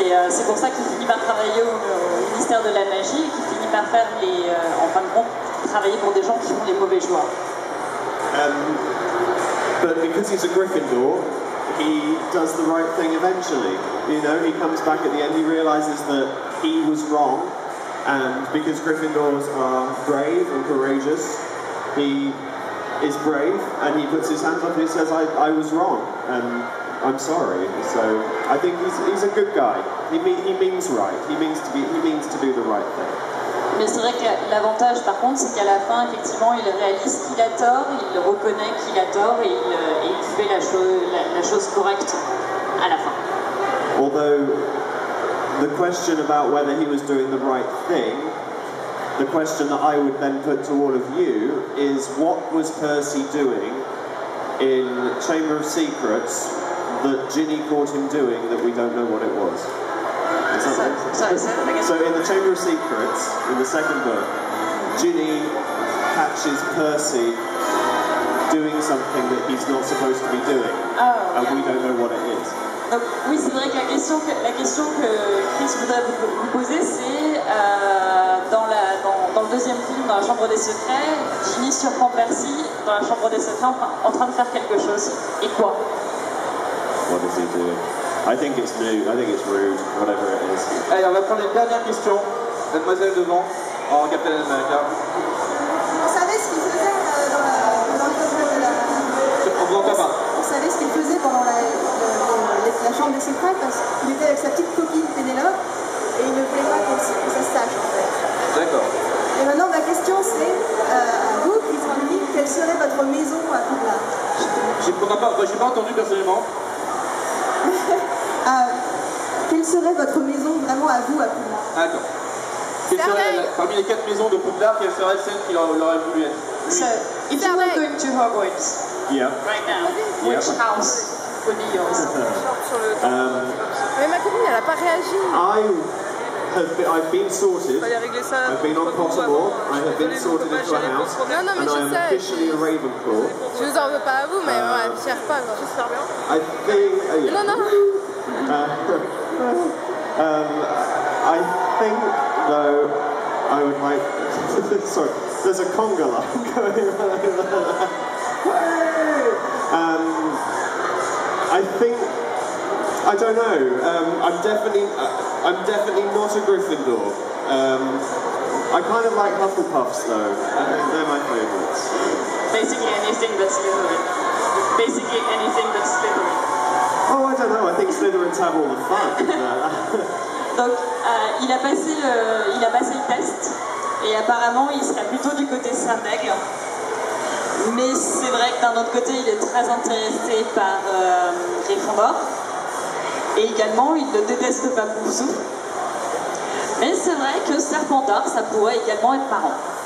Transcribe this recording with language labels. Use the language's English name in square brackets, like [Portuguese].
[French] C'est pour ça qu'il finit par travailler au ministère de la magie et qu'il finit par faire en fin de compte, travailler pour des gens qui font les mauvais choix. [English] But because he's a Gryffindor, he does the right thing eventually. He comes back at the end, he realizes that he was wrong, and because Gryffindors are brave and courageous, he is brave, and he puts his hands up and he says, I was wrong, and I'm sorry. So I think he's a good guy. He means right. He means to do the right thing. [French] Mais c'est vrai que l'avantage par contre, c'est qu'à la fin, effectivement, il réalise qu'il a tort, il reconnaît qu'il a tort et il fait la chose correcte à la fin. [English] Although the question about whether he was doing the right thing, the question that I would then put to all of you is, what was Percy doing in Chamber of Secrets that Ginny caught him doing that we don't know what it was? Sorry, say that again. So in the Chamber of Secrets, in the second book, Ginny catches Percy doing something that he's not supposed to be doing, and we don't know what it is. [French] Donc, oui, c'est vrai que la question que Chris voudrait vous poser, c'est dans le deuxième film, dans la Chambre des Secrets, Ginny surprend Percy dans la Chambre des Secrets en train de faire quelque chose. Et quoi? [English] What does he do? I think it's new. I think it's rude. Whatever it is. [French] Allez, on va prendre une dernière question. Mademoiselle devant, en Captain America. Vous savez ce qu'il faisait dans les toilettes de la... On vous entend pas. Vous savez ce qu'il faisait pendant la Chambre des Secrets, parce qu'il était avec sa petite copine Pénélope et il ne voulait pas que ça se sache en fait. D'accord. Et maintenant ma question c'est, à vous, Chris Marley, quelle serait votre maison à Poudlard? J'ai pas entendu personnellement. Quelle serait votre maison vraiment à vous à Poudlard? D'accord. Parmi les 4 maisons de Poudlard, quelle serait celle qu'il aurait voulu être? [English] So, if you were going to Hogwarts right now, which house would be yours? [French] Mais ma copine, elle n'a pas réagi. [English] I've been sorted. [French] Fallait régler ça. [English] I've been on Pottermore. I have been sorted into a house. [French] Non, non, mais [English] and I [French] je [English] am [French] sais. [English] officially a Ravenclaw. [French] Je vous en veux pas à vous, mais ouais, je cherche pas, j'espère bien. [English] I think. Yeah. [French] Non, non. [English] I think, though, I would like. Sorry, there's a conga line going on. I think. I don't know. I'm definitely not a Gryffindor. I kind of like Hufflepuffs, though. They're my favourites. Basically anything that's Slytherin. Basically anything that's Slytherin. Oh, I don't know. I think Slytherins have all the fun. [French] Donc, il a passé le test et apparemment il serait plutôt du côté Serpègle. Mais c'est vrai que d'un autre côté, il est très intéressé par Gryffondor. Et également, il ne déteste pas Poufsou. Mais c'est vrai que Serpentard, ça pourrait également être marrant.